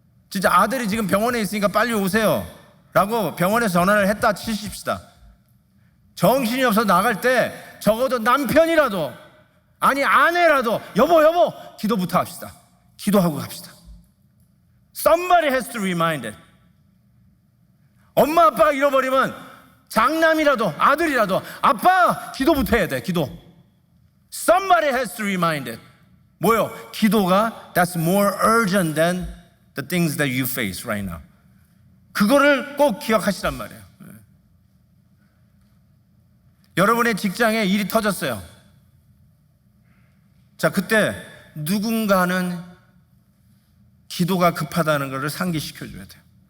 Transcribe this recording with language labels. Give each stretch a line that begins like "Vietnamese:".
Korean: 진짜 아들이 지금 병원에 있으니까 빨리 오세요 라고 병원에서 전화를 했다 치십시다. 정신이 없어 나갈 때 적어도 남편이라도, 아니 아내라도 여보 기도부터 합시다. 기도하고 갑시다.
English: Somebody has to remind it.
Korean: 엄마 아빠가 잃어버리면 장남이라도 아들이라도 아빠 기도부터 해야 돼. 기도.
English: Somebody has to remind it.
Korean: 뭐요? 기도가
English: that's more urgent than the things that you face right now.
Korean: 그거를 꼭 기억하시란 말이에요. 여러분의 직장에 일이 터졌어요. 자, 그때 누군가는 기도가 급하다는 것을 상기시켜줘야 돼요.